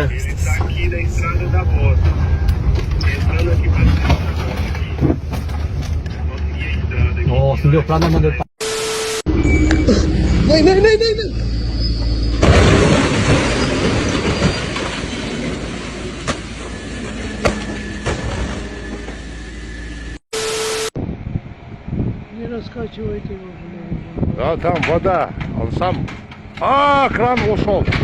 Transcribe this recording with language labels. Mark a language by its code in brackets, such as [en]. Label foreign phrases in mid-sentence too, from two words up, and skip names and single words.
[pt] Ele tá aqui na entrada da moto. Entrando aqui pra cima. Consegui a entrada aqui. Nossa, deu pra não deu pra. Não. [ru] Да, там вода, он сам. А, кран ушел.